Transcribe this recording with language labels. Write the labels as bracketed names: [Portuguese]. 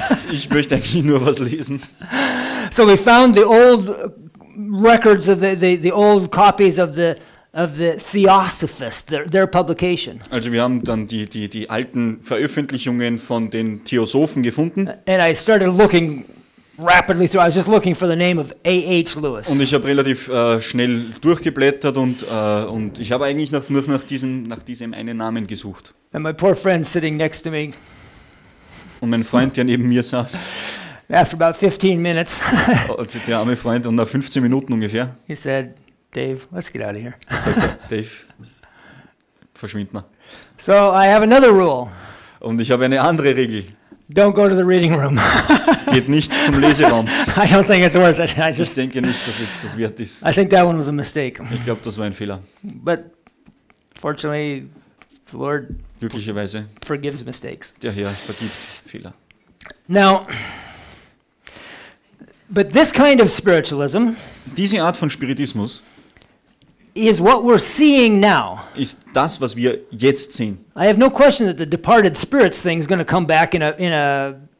[German] Ich möchte eigentlich nur was lesen. [English] So we found the old records of the old copies of the Theosophist, their publication. [German] Also wir haben dann die alten Veröffentlichungen von den Theosophen gefunden. [English] And I started looking rapidly through. I was just looking for the name of A.H. Lewis. [German] Und ich habe relativ schnell durchgeblättert und ich habe eigentlich nur nach diesem einen Namen gesucht. [English] And my poor friend sitting next to me, [German] Und mein Freund, der neben mir saß, [English] after about 15 minutes, [German] also der arme Freund, und nach 15 Minuten ungefähr, [English] he said, "Dave, let's get out of here." [German] sagte er, Dave, verschwind mal. [English] So I have another rule. [German] Und ich habe eine andere Regel. [English] Don't go to the reading room. [German] Geht nicht zum Leseraum. [English] I don't think it's worth it. [German] Ich denke nicht, dass es das wert ist. [English] I think that one was a mistake. [German] Ich glaube, das war ein Fehler. [English] But fortunately, the Lord [German] Glücklicherweise, [English] forgives mistakes. [German] der Herr vergibt Fehler. [English] Now, but this kind of spiritualism [German] Diese Art von Spiritismus [English] is what we're seeing now. [German] ist das, was wir jetzt sehen. [English] I have no question that the departed spirits thing is going to come back in a.